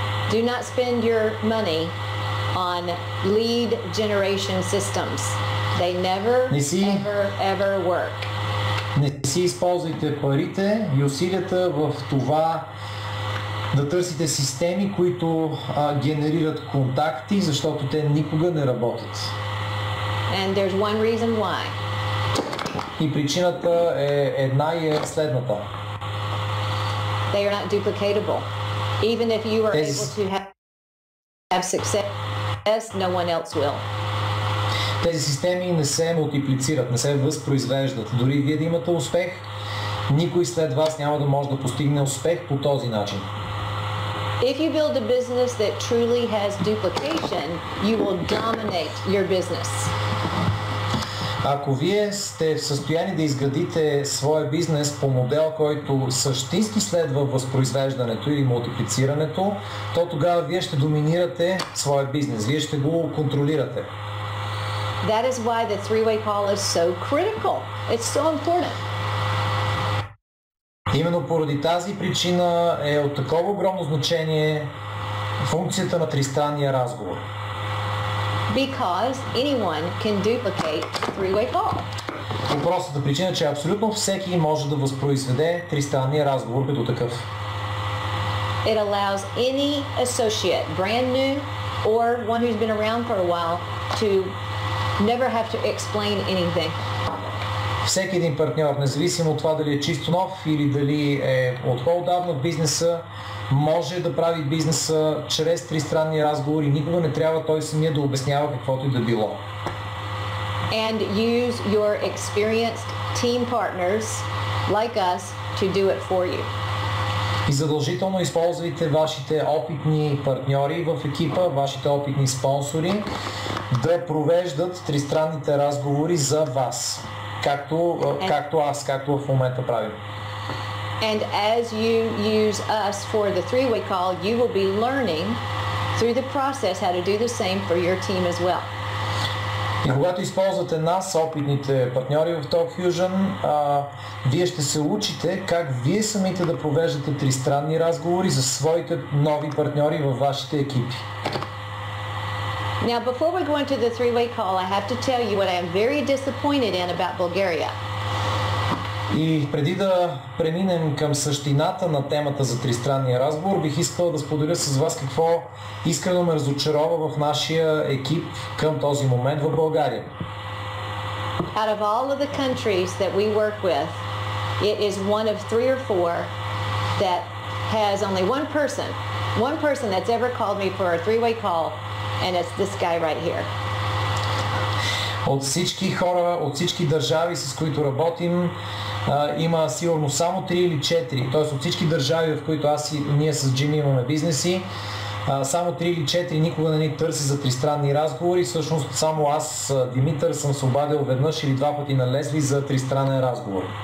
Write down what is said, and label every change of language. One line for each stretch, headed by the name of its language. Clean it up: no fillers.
English: Do not spend your money on lead generation systems. They never, ever work.
Bulgarian: Не си използвайте парите и усилията в това да търсите системи, които генерират контакти, защото те никога не работят.
English: And there's one reason why.
Bulgarian: И причината е една и е следната.
English: They are not duplicatable. Even if you are able to have success, no one else will.
Bulgarian: Тези системи не се мултиплицират, не се възпроизвеждат. Дори вие да имате успех, никой след вас няма да може да постигне успех по този начин.
English: If you build a business that truly has duplication, you will dominate your business.
Bulgarian: Ако вие сте в състояние да изградите своя бизнес по модел, който същински следва възпроизвеждането или мултиплицирането, то тогава вие ще доминирате своя бизнес, вие ще го контролирате.
English: That is why the three-way call is so critical. It's so important.
Bulgarian: Именно поради тази причина е от такова огромно значение функцията на тристранния разговор.
English: Because anyone can duplicate the three-way call.
Bulgarian: По простата причина, че абсолютно всеки може да възпроизведе тристранния разговор като такъв.
English: It allows any associate, brand new or one who's been around for a while, to never have to explain anything.
Bulgarian: Всеки един партньор, независимо от това дали е чисто нов или дали е от по-отдавна в бизнеса, може да прави бизнеса чрез тристранни разговори. Никога не трябва той самия да обяснява каквото и да било.
English: And use your experienced team partners like us to do it for you.
Bulgarian: И задължително използвайте вашите опитни партньори в екипа, вашите опитни спонсори да провеждат тристранните разговори за вас. Както в момента правим.
English: And as you use us for the three-way call, you will be learning through the process how to do the same for your team as well.
Bulgarian: И когато използвате нас, опитните партньори в TalkFusion, вие ще се учите как вие самите да провеждате тристранни разговори за своите нови партньори във вашите екипи.
English: Now, before we go into the three-way call, I have to tell you what I am very disappointed in about Bulgaria.
Bulgarian: И преди да преминем към същината на темата за тристранния разговор, бих искал да споделя с вас какво искрено ме разочарова в нашия екип към този момент в България.
English: Out of all of the countries that we work with, it is one of 3 or 4 that has only one person that's ever called me for a three-way call, and it's this guy right here.
Bulgarian: От всички хора, от всички държави, с които работим, има сигурно само 3 или 4, т.е. от всички държави, в които ние с Джими имаме бизнеси, само 3 или 4 никога не ни търси за тристранни разговори. Всъщност само аз, Димитър, съм се обадил веднъж или 2 пъти на Лесли за тристранен разговор.